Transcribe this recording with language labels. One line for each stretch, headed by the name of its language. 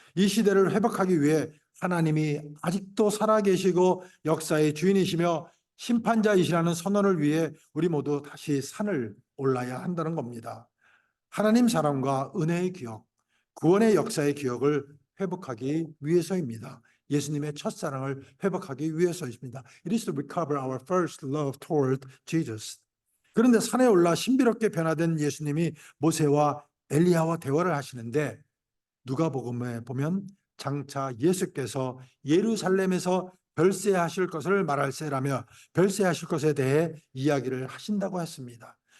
Korean: 이 시대를 회복하기 위해 하나님이 아직도 살아계시고 역사의 주인이시며 심판자이시라는 선언을 위해 우리 모두 다시 산을 올라야 한다는 겁니다. 하나님 사랑과 은혜의 기억, 구원의 역사의 기억을 회복하기 위해서입니다. 예수님의 첫사랑을 회복하기 위해서입니다.
English: It is to recover our first love toward Jesus.
Korean: 그런데 산에 올라 신비롭게 변화된 예수님이 모세와 엘리야와 대화를 하시는데 누가복음에 보면 장차 예수께서 예루살렘에서 별세하실 것을 말할세라며 별세하실 것에 대해 이야기를 하신다고 했습니다.